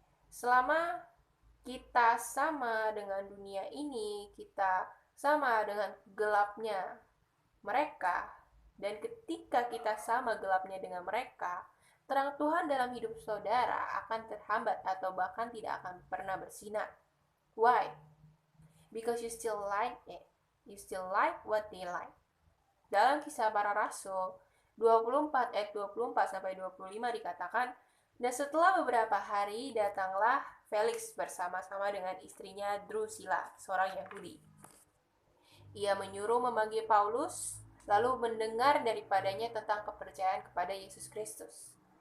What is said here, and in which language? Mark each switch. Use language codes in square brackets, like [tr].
[id] Selama kita sama dengan dunia ini, kita sama dengan gelapnya mereka, dan ketika kita sama gelapnya dengan mereka, terang Tuhan dalam hidup saudara akan terhambat atau bahkan tidak akan pernah bersinar. [en] Why? Because you still like it. You still like what they like. [id] Dalam Kisah Para Rasul 24 ayat 24 sampai 25 dikatakan, dan setelah beberapa hari datanglah Felix bersama-sama dengan istrinya Drusilla, seorang Yahudi. Ia menyuruh memanggil Paulus, lalu mendengar daripadanya tentang kepercayaan kepada Yesus Kristus.